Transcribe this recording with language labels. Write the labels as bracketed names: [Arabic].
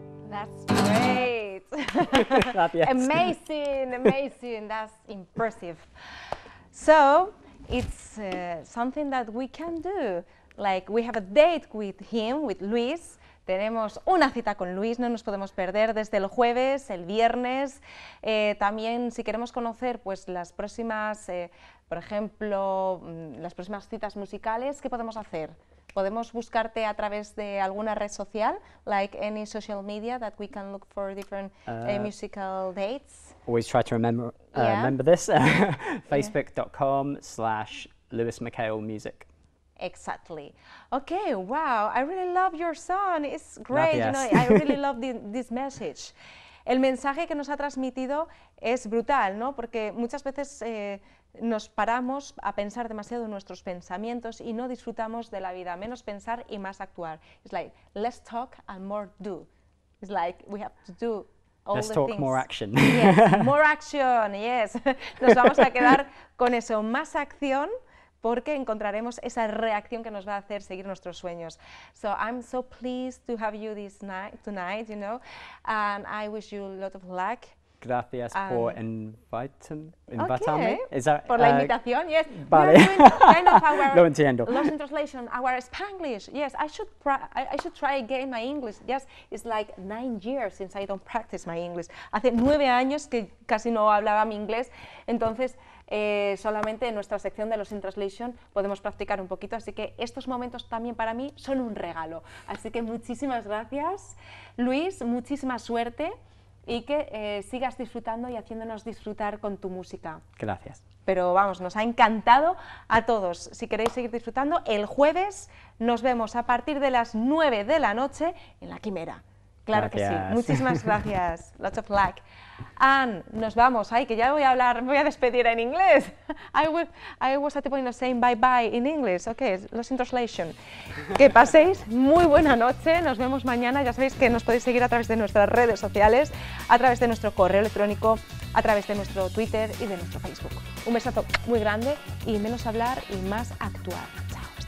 [English] That's great. Amazing, amazing. That's impressive. So it's something that we can do. Like we have a date with him, with Luis. [Spanish] Tenemos una cita con Luis, no nos podemos perder desde el jueves, el viernes. También si queremos conocer pues, las próximas, por ejemplo, las próximas citas musicales, ¿qué podemos hacer? ¿Podemos buscarte a través de alguna red social, [English] like any social media that we can look for different musical dates? Always try to remember this. Facebook.com/Lewis McHale Music. Exactly. Okay, wow, I really love your song. It's great, you know, I really love this message. [Spanish] El mensaje que nos ha transmitido es brutal, ¿no? Porque muchas veces nos paramos a pensar demasiado en nuestros pensamientos y no disfrutamos de la vida. Menos pensar y más actuar. [English] It's like, let's talk and more do. It's like, we have to do all Let's the talk things. more action. Yes, more action, yes. [Spanish] Nos vamos a quedar con eso, más acción, porque encontraremos esa reacción que nos va a hacer seguir nuestros sueños. [English] So I'm so pleased to have you tonight, you know, and I wish you a lot of luck. [Spanish] Gracias por invitarme. [English] Okay. Is that, [Spanish] por la invitación, [English] yes. [Spanish] Vale. [English] We are doing kind of our [Spanish] Lo entiendo. [English] Lost in Translation, our Spanglish. Yes, I should try again my English. Yes, it's like 9 years since I don't practice my English. [Spanish] Hace 9 años que casi no hablaba mi inglés, entonces solamente en nuestra sección de Lost in Translation podemos practicar un poquito, así que estos momentos también para mí son un regalo. Así que muchísimas gracias, Luis, muchísima suerte y que sigas disfrutando y haciéndonos disfrutar con tu música. Gracias. Pero vamos, nos ha encantado a todos. Si queréis seguir disfrutando, el jueves nos vemos a partir de las 9 de la noche en La Quimera. Claro que sí. Muchísimas gracias. [English] Lots of luck. And [Spanish] nos vamos. Ay, que ya voy a despedir en inglés. [English] I was at the point of saying bye bye in English. Okay, Lost in Translation. [Spanish] Que paséis muy buena noche. Nos vemos mañana. Ya sabéis que nos podéis seguir a través de nuestras redes sociales, a través de nuestro correo electrónico, a través de nuestro Twitter y de nuestro Facebook. Un besazo muy grande y menos hablar y más actuar. Chao.